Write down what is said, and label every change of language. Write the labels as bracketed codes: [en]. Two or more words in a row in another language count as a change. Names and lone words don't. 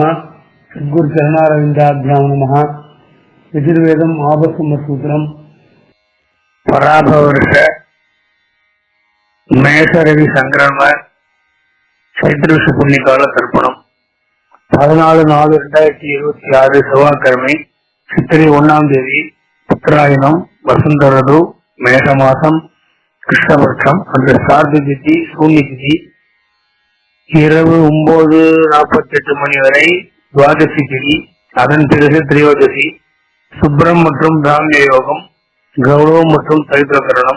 [sa] सद्गुरु चरणारविंदाभ्यां नमः। [ta] யஜுர்வேதம் ஆபஸ்தம்பசூத்ரம் பராபவவர்ஷ மேஷரவி ஸங்க்ரமண சைத்ர புண்யகால தர்ப்பணம் 14/4/2026 செவ்வாய்க்கிழமை சித்திரை 1ஆம் தேதி உத்தராயணம் வசந்த ऋतु மேஷ மாசம் கிருஷ்ணபட்சம் அன்று சார்த திதி சூன்ய திதி இரவு 9:48 மணி வரை துவாதசி திதி, அதன் பிறகு திரியோதசி, சுப்ரம் மற்றும் பிராமிய யோகம், கௌரவம் மற்றும் சரித்திரகரணம்.